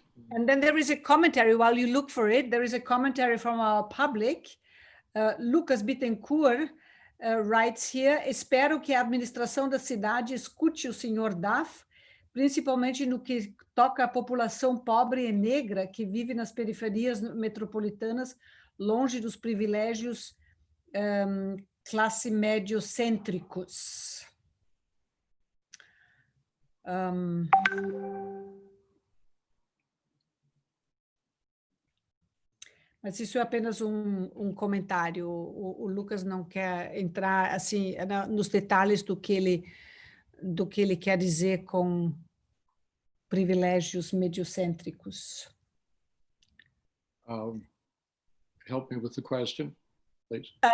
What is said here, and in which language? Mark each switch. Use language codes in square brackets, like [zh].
[en] And then there is a commentary, while you look for it, there is a commentary from our public. Lucas Bittencourt writes here: [pt] espero que a administração da cidade escute o senhor Duff, principalmente no que toca à população pobre e negra que vive nas periferias metropolitanas, longe dos privilégios classe médio-cêntricos. Mas isso é apenas um comentário. O Lucas não quer entrar assim nos detalhes do que ele quer dizer com privilégios mediocêntricos. [en] Help me with the question, please.